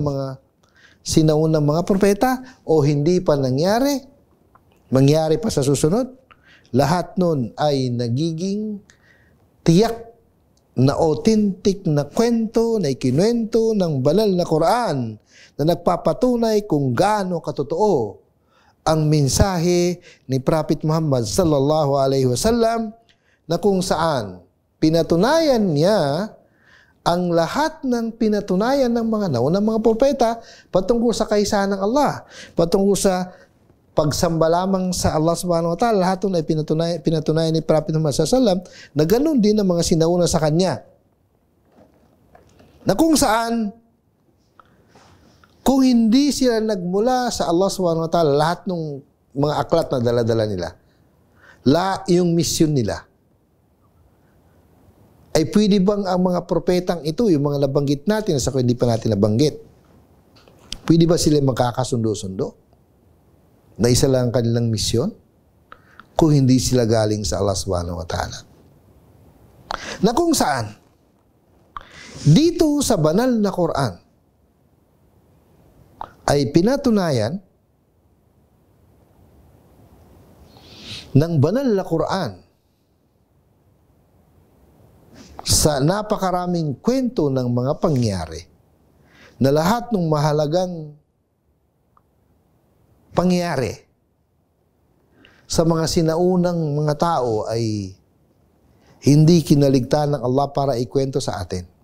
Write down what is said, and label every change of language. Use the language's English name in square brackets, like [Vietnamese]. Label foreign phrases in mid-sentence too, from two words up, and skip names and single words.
[Filipino] mga sinaunang mga propeta o hindi pa nangyari, mangyari pa sa susunod, lahat nun ay nagiging tiyak na authentic na kwento na ikinuwento ng banal na Quran na nagpapatunay kung gaano katotoo ang mensahe ni Prophet Muhammad [Arabic] صلى الله عليه وسلم, [Filipino] na kung saan pinatunayan niya ang lahat ng pinatunayan ng mga naunang mga propeta patungkol sa kaisahan ng Allah, patungkol sa pagsamba lamang sa Allah [Arabic] سبحانه وتعالى. [Filipino] Lahat ay pinatunayan ni Prophet Muhammad [Arabic] صلى الله عليه وسلم [Filipino] na ganun din ang mga sinauna sa kanya. Na kung saan, kung hindi sila nagmula sa Allah [Arabic] سبحانه وتعالى, [Filipino] lahat ng mga aklat na dala-dala nila, yung misyon nila, ay pwede bang ang mga propetang ito, yung mga nabanggit natin, sa hindi pa natin nabanggit, pwede ba sila magkakasundo-sundo na isa lang ang kanilang misyon kung hindi sila galing sa Allah [Arabic] سبحانه وتعالى? [Filipino] Na kung saan, dito sa banal na Quran, ay pinatunayan ng banal na Quran sa napakaraming kwento ng mga pangyari na lahat ng mahalagang pangyari sa mga sinaunang mga tao ay hindi kinaligtaan ng Allah para ikwento sa atin.